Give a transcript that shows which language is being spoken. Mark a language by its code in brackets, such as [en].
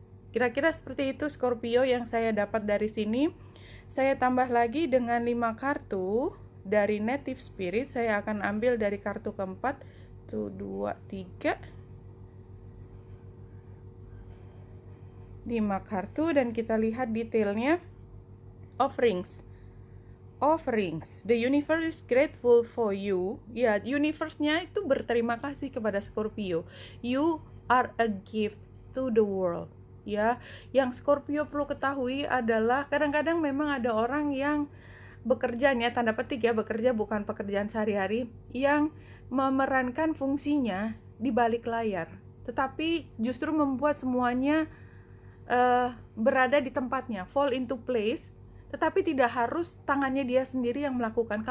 [id] Kira-kira seperti itu Scorpio yang saya dapat dari sini. Saya tambah lagi dengan 5 kartu dari Native Spirit. Saya akan ambil dari kartu keempat. 1, 2, 3. 5 kartu dan kita lihat detailnya. [en] Offerings. The universe is grateful for you. [id] Ya, universe-nya itu berterima kasih kepada Scorpio. [en] You are a gift to the world. [id] Ya, yang Scorpio perlu ketahui adalah kadang-kadang memang ada orang yang bekerjanya, tanda petik ya, bekerja bukan pekerjaan sehari-hari, yang memerankan fungsinya di balik layar, tetapi justru membuat semuanya berada di tempatnya, [en] fall into place, [id] tetapi tidak harus tangannya dia sendiri yang melakukan.